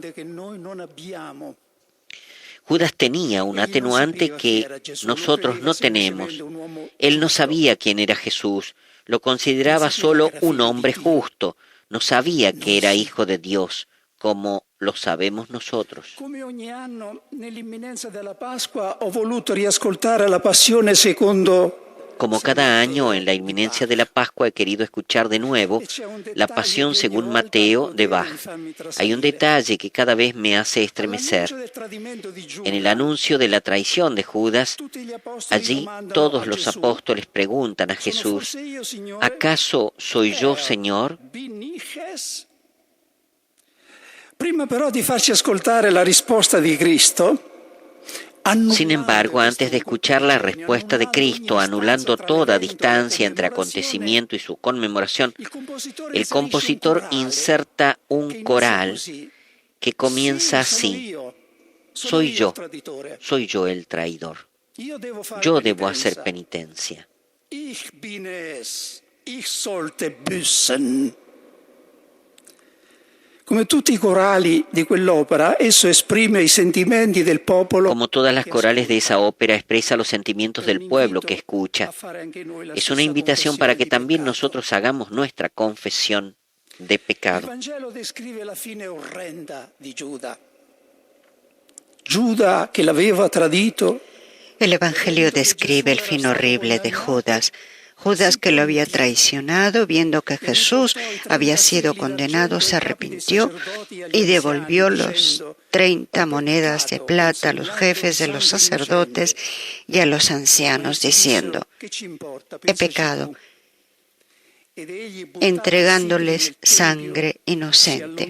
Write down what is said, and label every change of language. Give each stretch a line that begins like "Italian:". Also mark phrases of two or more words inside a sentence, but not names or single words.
Spanish: Judas tenía un atenuante que nosotros no tenemos. Él no sabía quién era Jesús, Lo consideraba solo un hombre justo, no sabía que era hijo de Dios, como lo sabemos nosotros.
Italian: Come ogni anno, nell'imminenza della Pasqua, ho voluto riascoltare la Passione secondo.
Spanish: Como cada año en la inminencia de la Pascua he querido escuchar de nuevo la Pasión según Mateo de Bach. Hay un detalle que cada vez me hace estremecer. En el anuncio de la traición de Judas, allí todos los apóstoles preguntan a Jesús, ¿acaso soy yo, Señor?
Italian: Prima però di farci ascoltare la risposta di Cristo,
Spanish: sin embargo, antes de escuchar la respuesta de Cristo, anulando toda distancia entre acontecimiento y su conmemoración, el compositor inserta un coral que comienza así: soy yo el traidor. Yo debo hacer penitencia.
German: Ich bin es, ich sollte büßen.
Italian: Come tutti i corali di quell'opera, esso esprime i sentimenti del popolo.
Spanish: Como todas las corales de esa ópera, expresa los sentimientos del pueblo que escucha. Es una invitación para que también nosotros hagamos nuestra confesión de pecado.
Italian: Il Vangelo descrive la fine orrenda di Giuda. Giuda che l'aveva tradito.
Spanish: El Evangelio describe el fin horrible de Judas. Judas, que lo había traicionado, viendo que Jesús había sido condenado, se arrepintió y devolvió los 30 monedas de plata a los jefes de los sacerdotes y a los ancianos, diciendo: he pecado, entregándoles sangre inocente.